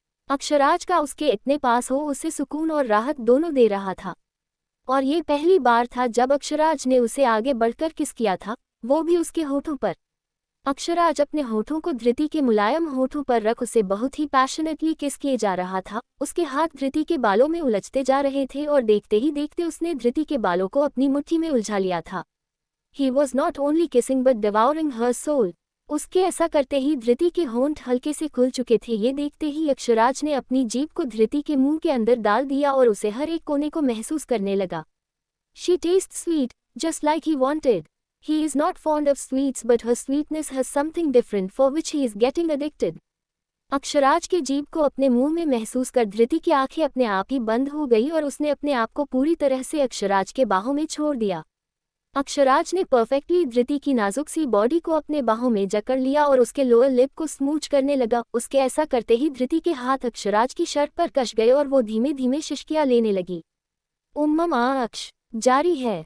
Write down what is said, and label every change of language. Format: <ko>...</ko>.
<hi>अक्षराज का उसके इतने पास हो उसे सुकून और राहत दोनों दे रहा था, और ये पहली बार था जब अक्षराज ने उसे आगे बढ़कर किस किया था, वो भी उसके होठों पर। अक्षराज अपने होठों को धृति के मुलायम होठों पर रख उसे बहुत ही पैशनेटली किस किए जा रहा था। उसके हाथ धृति के बालों में उलझते जा रहे थे और देखते ही देखते उसने धृति के बालों को अपनी मुट्ठी में उलझा लिया था।</hi> <en>He was not only kissing but devouring her soul.</en> <hi>उसके ऐसा करते ही धृति के होंठ हल्के से खुल चुके थे। ये देखते ही अक्षराज ने अपनी जीभ को धृति के मुंह के अंदर डाल दिया और उसे हर एक कोने को महसूस करने लगा।</hi> <en>She tastes sweet, just like he wanted. He is not fond of sweets but her sweetness has something different for which he is getting addicted.</en> <hi>Akshraj के जीभ को अपने मुंह में महसूस कर धृति की आंखें अपने आप ही बंद हो गई और उसने अपने आप को पूरी तरह से अक्षराज के बाहों में छोड़ दिया। अक्षराज ने परफेक्टली धृति की नाजुक सी बॉडी को अपने बाहों में जकड़ लिया और उसके लोअर लिप को स्मूच करने लगा। उसके ऐसा करते ही धृति के हाथ अक्षराज की शर्ट पर कस गए और वो धीमे धीमे शिश्कियां लेने लगी। उम्मम अक्ष जारी है।</hi>